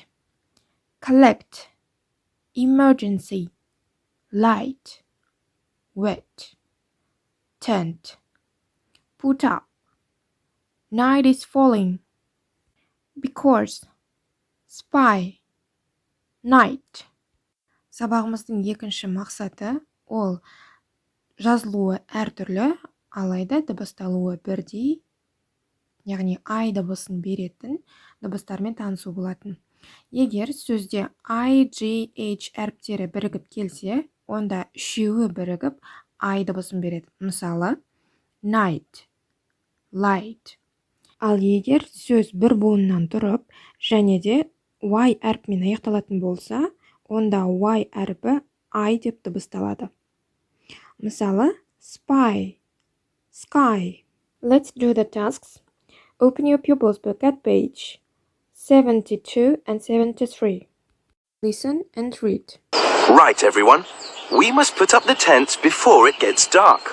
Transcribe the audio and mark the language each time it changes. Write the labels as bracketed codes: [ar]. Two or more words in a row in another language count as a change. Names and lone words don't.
[en] Collect, emergency, light, wet, tent, put up, night is falling, because, spy, night. [kk] Сабағымыздың екінші мақсаты ол жазылуы әртүрлі, алайда дыбысталуы бірдей, яғни I дыбысын беретін дыбыстармен танысу болатын. Егер сөзде I, G, H әріптері бірігіп келсе, онда үшеуі бірігіп I дыбысын береді. Мысалы, [en] night, light. [kk] Ал егер сөз бір буыннан тұрып, және де Y әрпімен аяқталатын болса, онда Y әрпі I деп дыбысталады. Мысалы, [en] spy, sky. Let's do the tasks. Open your pupils book at page 72 and 73. Listen and read. Right, everyone. We must put up the tents before it gets dark.